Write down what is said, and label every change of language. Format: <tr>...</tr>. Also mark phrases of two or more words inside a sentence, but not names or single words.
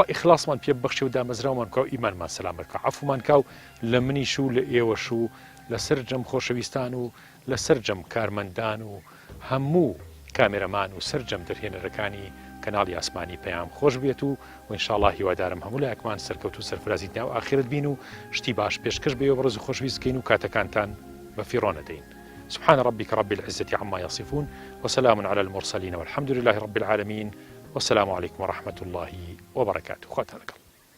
<ckb>ئیخلاسمان پێ ببەخشێ و دامەزراومان بکە و ئیمانمان سەلامت بکە عەفومان کە و لە منیش و لە ئێوەش و لەسەر جەم خۆشەویستان و لەسەر جەم کارمەندان و هەموو کامێرەمان و سەرجەم دەرهێنەرەکانی کەناڵی ئاسمانی پەیام خۆش بێت و ئینشاءالله هیوادارم هەموو لایەکمان سەرکەوت و سەرفرازی دنیا و ئاخرەت بین و شتی باش پێشکەش بێ و بەڕێز و خۆشویست بکەین و کاتەکانتان بەفیڕۆ نەدەین.</ckb> <ar>سبحان ربك رب العزة عما يصفون وسلام على المرسلين والحمد لله رب العالمين والسلام عليكم ورحمة الله وبركاته. خواتنا لك.</ar>